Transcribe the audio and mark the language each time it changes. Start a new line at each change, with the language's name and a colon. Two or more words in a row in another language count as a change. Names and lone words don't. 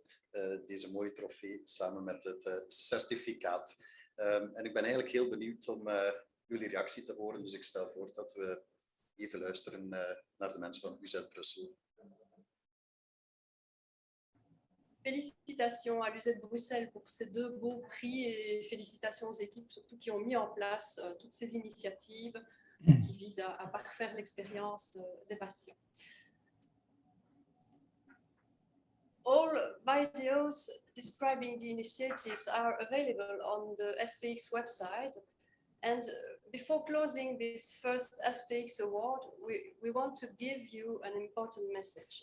Dutch: Deze mooie trofee samen met het certificaat. En ik ben eigenlijk heel benieuwd om jullie reactie te horen. Dus ik stel voor dat we even luisteren naar de mensen van UZ Brussel.
French: Félicitations à l'UZ Bruxelles pour ces 2 beaux prix et félicitations aux équipes surtout qui ont mis en place toutes ces initiatives qui visent à parfaire l'expérience des patients.
English: All videos describing the initiatives are available on the SPX website. And before closing this first SPX award, we want to give you an important message.